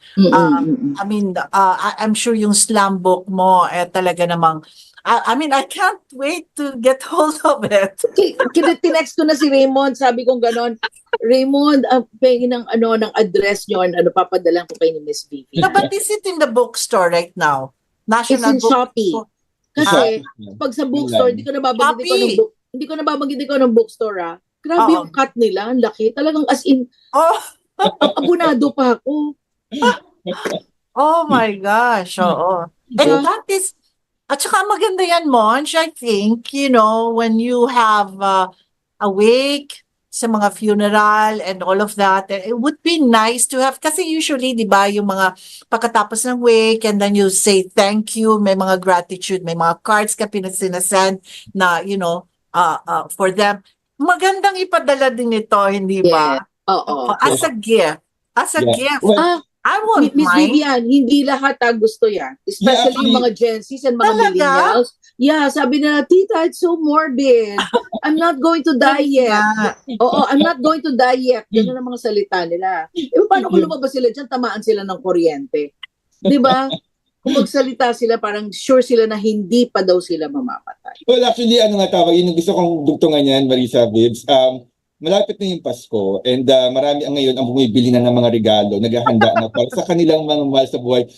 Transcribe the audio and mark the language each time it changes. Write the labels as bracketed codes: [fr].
[en] I mean, I'm sure [tl] yung slam book mo talaga namang [en] I mean, I can't wait to get hold of it. [tl] Tinext ko na si Raymond, sabi kong ganon, Raymond, pengin ng address nyo, papadalan ko kay ni Miss Vivian. [en] No, but is it in the bookstore right now? National It's in Shopee. [tl] Kasi pag sa bookstore, hindi ko nababanggit ko ng bookstore. Grabe yung cut nila, ang laki. Talagang as in, abunado pa ako. [en] Oh my gosh, oo. And that is, [tl] at saka maganda yan, [en] Monch, I think, you know, when you have a wake sa mga funeral and all of that, it would be nice to have, [tl] kasi usually, di ba, yung mga pagkatapos ng wake [en] and then you say thank you, [tl] may mga gratitude, may mga cards ka sinasend na, [en] you know, for them. [tl] Magandang ipadala din ito, hindi ba? Oo. [en] As a gift. As a gift. I won't Miss mind. [tl] Vivian, hindi lahat gusto yan. Especially yung mga Gen Zs and mga millennials. [en] Yeah, [tl] sabi nila, tita, [en] it's so morbid. I'm not going to die yet. Oo, I'm not going to die yet. [tl] Ganun ang mga salita nila. Paano kung lumabas sila dyan, tamaan sila ng kuryente? Di ba? kung magsalita sila, parang sure sila na hindi pa daw sila mamamatay. Well, actually, ano nga tawag, yun yung gusto kong dugtungan yan, Marisa Bibs. Malapit na yung Pasko and marami ang ngayon ang bumibili na ng mga regalo, naghahanda na para sa kanilang mga mahal sa buhay.